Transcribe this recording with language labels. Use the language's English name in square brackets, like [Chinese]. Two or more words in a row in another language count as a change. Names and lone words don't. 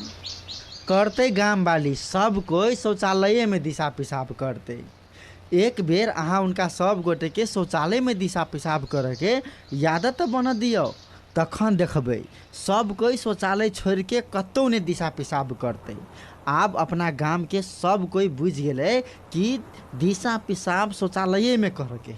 [Maithili] करते। गांव वाली सब कोई शौचालय में दिशा पिसाब करते। एक बेर अहाँ उनका सब गोटे के शौचालय में दिशा पिसाब करे के आदत बना दियो, तखन देखबै सब कोई शौचालय छोड़ के कतौ ने दिशा पिसाब करते। आब अपना गांव के सब कोई बुझ गेले कि दिशा पिसाब शौचालय में करे के है।